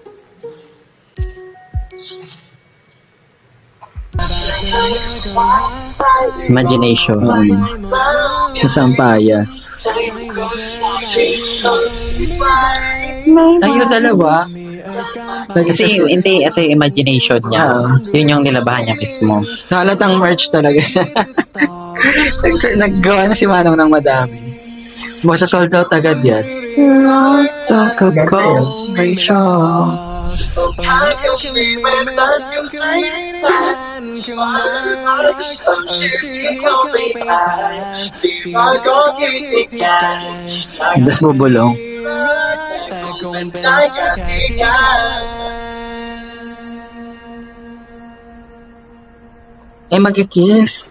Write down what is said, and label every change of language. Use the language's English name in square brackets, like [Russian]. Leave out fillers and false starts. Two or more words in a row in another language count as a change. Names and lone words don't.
[Filipino] เ Imagination. Sa Sampaya. Ay, yung dalawa. Kasi hindi, ito yung imagination niya. Yun yung nilabahan niya mismo. Sa halatang merch talaga. Naggawa na si Manong ng madami. Basta sold out agad yan. [English] Talk about my show. [Filipino] Tapos bubulong. Magkikiss.